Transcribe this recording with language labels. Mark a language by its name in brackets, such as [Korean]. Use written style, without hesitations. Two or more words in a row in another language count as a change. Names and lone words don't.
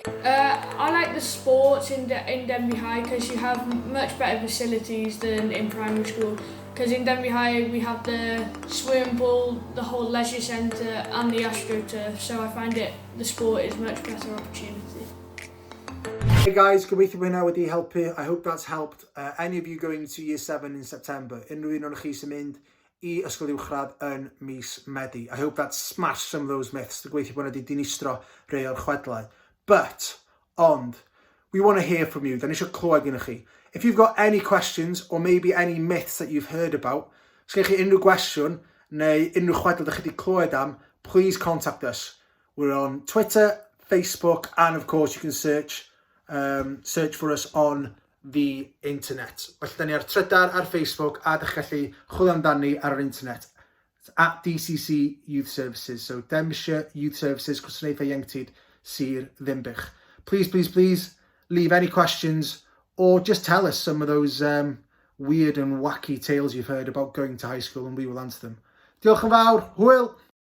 [English] I like the sports in Denby High because you have much better facilities than in primary school. Because in Denby High we have the swimming pool, the whole leisure centre and the AstroTurf, so I find the sport is much better opportunity. Hey guys, [Welsh] gobeithio bod hynna wedi helpu. [English] I hope that's helped. Any of you going to year 7 in September, [Welsh] unrhyw un o'ch chi sy'n mynd I ysgol uwchradd yn mis Medi. [English] I hope that smashed some of those myths. [Welsh] Gobeithio bod hynna wedi dinistro rhai o'r chwedlau. [English] But, we want to hear from you. [Welsh] Dan eisiau clywed gyda chi. [English] If you've got any questions or maybe any myths that you've heard about, [Welsh] os gennych chi unrhyw gwestiwn neu unrhyw chwedl ydych chi wedi clywed am, [English] please contact us. We're on Twitter, Facebook, and of course you can search for us on the internet. [Welsh] Felly, da ni ar Trydar, ar Facebook, a dych gallu chwilio amdani ar yr internet. [English] It's at DCC Youth Services. So, Denbighshire Youth Services, [Welsh] Gwasanaethau Ieuenctid, Sir Ddinbych. [English] Please, leave any questions or just tell us some of those weird and wacky tales you've heard about going to high school and we will answer them. [Welsh] Diolch yn fawr, hwyl!